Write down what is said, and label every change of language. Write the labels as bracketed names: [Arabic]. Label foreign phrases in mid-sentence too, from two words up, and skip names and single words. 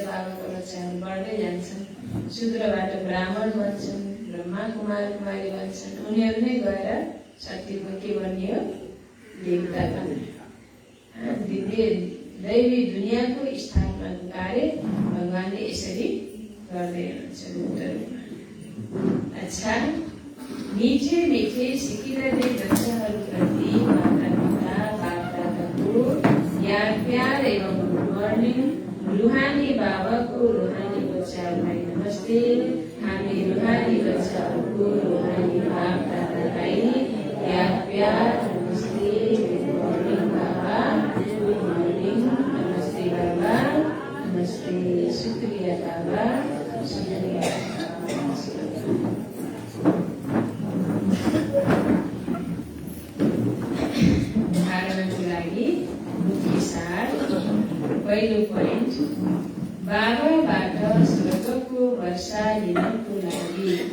[Nepali] बाबाको बच्चाहरू बढ्दै जान्छन्, शूद्रबाट ब्राह्मण बन्छन्, ब्रह्मा कुमार कुमारी बन्छन्। उनीहरू नै गएर सत्यको के बनियो? देवता बन्यो। दैवी दुनियाँको स्थापनाको कार्य भगवानले यसरी गर्दै हुनुहुन्छ। अच्छा, मीठे मीठे सिकिरहने बच्चाहरूप्रति माता पिता बाप दादाको याद प्यार एवं [English] good morning. [Nepali] रूहानी बाबाको रूहानी बच्चाहरूलाई नमस्ते। हामी रूहानी बच्चाहरूको रूहानी बाप दादालाई याद प्यार नमस्ते। [English] good morning [Nepali] बाबा, [English] good morning, [Nepali] नमस्ते बाबा, नमस्ते, शुक्रिया बाबा, शुक्रिया। धारणाको लागि मुख्य सार। पहिलो पोइन्ट, बाबाबाट स्वर्गको वर्षा लिनको लागि।